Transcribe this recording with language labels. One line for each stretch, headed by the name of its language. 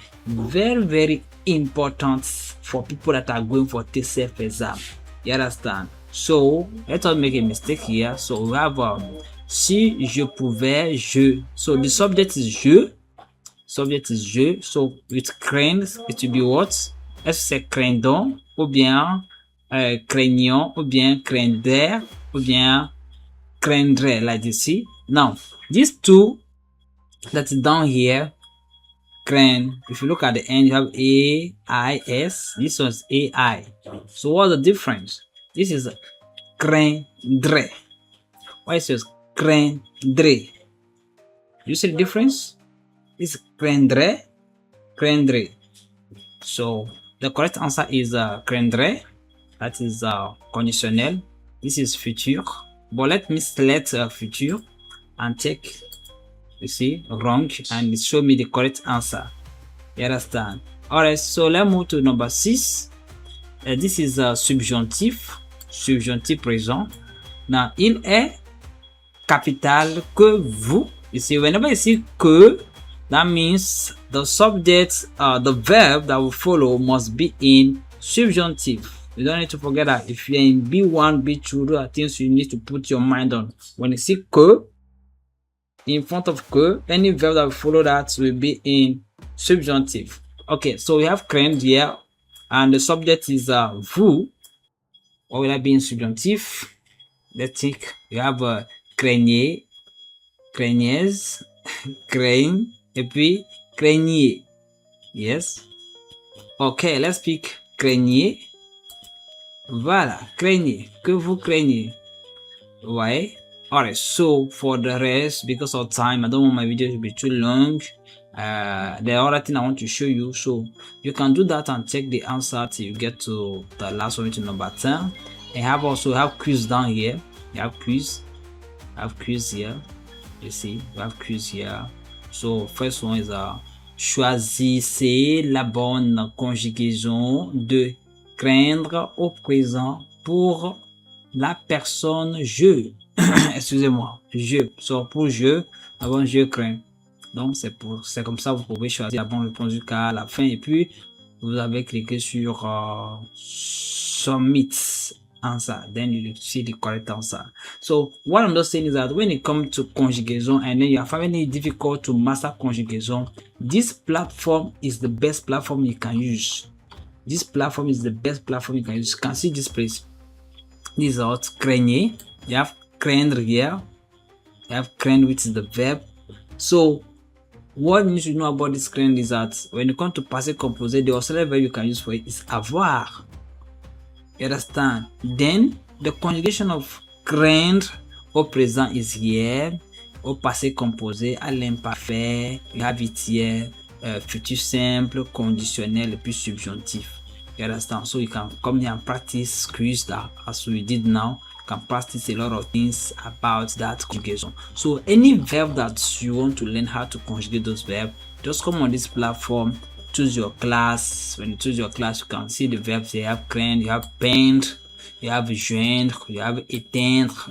English: Very, very important for people that are going for TCF exam. You understand? So let us make a mistake here. So we have
French: si je pouvais, je.
English: So the subject is je. Subject is je. So with crains, it will be what?
French: Est-ce que c'est craindon ou bien craignons ou bien craindre ou bien craindrait,
English: like you see. Now these two that's down here, crain, if you look at the end, you have A-I-S. This one's A-I. So what's the difference? This is craindre. Why is it craindre? You see the difference? It's craindre, craindre. So the correct answer is craindre. That is conditionnel. This is future. but let me select future and check, you see, wrong, and it show me the correct answer. You understand? Alright, so let's move to number 6. This is subjonctif présent.
French: Now, il est capital que vous.
English: You see, whenever you see que, that means the subject, the verb that will follow must be in subjunctive. You don't need to forget that. If you're in B1, B2, those are things you need to put your mind on. When you see que, in front of que, any verb that will follow that will be in subjunctive. Okay, so we have crained here, and the subject is vous. What will that be in subjunctive? Let's think. You have craignez, craignez, craigne, et puis craignez. Yes. Okay, let's pick craignez.
French: Voilà, craignez, que vous craignez.
English: Right? Alright, so for the rest, because of time, I don't want my video to be too long. The other thing I want to show you, so you can do that and check the answer till you get to the last one, to number 10. And have quiz down here. You have quiz. Here. You see, you have quiz here. So first one is
French: choisissez la bonne conjugaison de craindre au présent pour la personne je. Excusez-moi, je. So pour je, avant je crains. Donc c'est comme ça vous pouvez choisir la bonne réponse jusqu'à la fin, et puis vous avez cliqué sur submit answer,
English: then you see the correct answer. So what I'm just saying is that when it comes to conjugation and then you are finding it difficult to master conjugation, this platform is the best platform you can use. This platform is the best platform you can use. You can see this place. This is what craigner. You have craindre here. You have craindre, which is the verb. So what you need to know about this craindre is that when you come to passé composé, the auxiliary verb you can use for it is avoir. You understand? Then the conjugation of craindre au présent is here, au passé composé, à l'imparfait, you have it here, futur simple, conditionnel,
French: et puis subjonctif.
English: You understand? So you can come here and practice quiz that as we did now. You can practice a lot of things about that conjugation. So any verb that you want to learn how to conjugate those verbs, just come on this platform, choose your class. When you choose your class, you can see the verbs. You have craindre, you have peindre, you have joindre, you have éteindre.